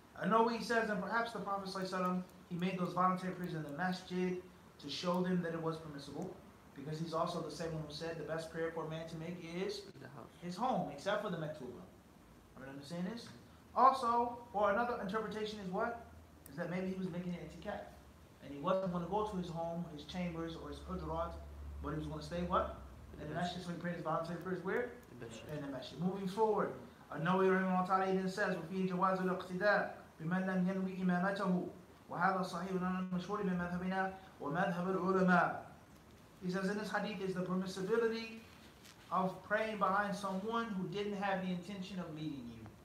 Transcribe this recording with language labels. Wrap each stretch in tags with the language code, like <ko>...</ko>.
<en>I know what he says, and perhaps the Prophet ﷺ, he made those voluntary prayers in the masjid to show them that it was permissible, because he's also the same one who said the best prayer for a man to make is his home, except for the maktuba. Everyone understand this? Also, or another interpretation is what? Is that maybe he was making an itikaf, and he wasn't going to go to his home, his chambers, or his hujurat, but he was going to stay what? In the masjid, so he prayed his voluntary prayers where? In the masjid. Moving forward,</en> <ar>An-Nawawi rahimahullah ta'ala</ar> <en>even says,</en> <ar>وَفِيهِ جَوَازُ الْاقْتِدَاءِ بِمَنْ لَمْ يَنْوِ إِمَامَتَهُ وَهَذَا صَحِيحٌ عَنْ الْمَشْهُورِ مِنْ مَذْهَبِنَا وَمَذْهَبِ الْعُلَمَاءِ.</ar> <en>He says in this hadith is the permissibility of praying behind someone who didn't have the intention of leading you.</en>